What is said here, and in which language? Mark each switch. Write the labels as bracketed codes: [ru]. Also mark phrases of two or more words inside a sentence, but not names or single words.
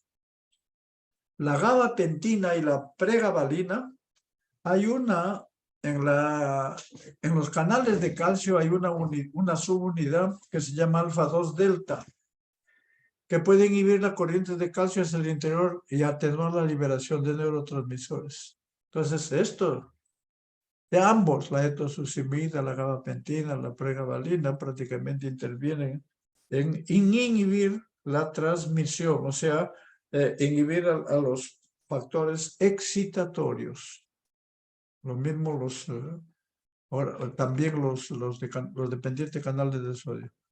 [es] La gabapentina y la pregabalina, hay una, en los canales de calcio hay una subunidad que se llama alfa-2 delta, que puede inhibir la corriente de calcio hacia el interior y atenuar la liberación de neurotransmisores. Entonces, esto de ambos, la etosuximida, la gabapentina, la pregabalina, prácticamente intervienen en inhibir la transmisión, o sea, inhibir a los factores excitatorios. Lo mismo también los dependientes canales de sodio.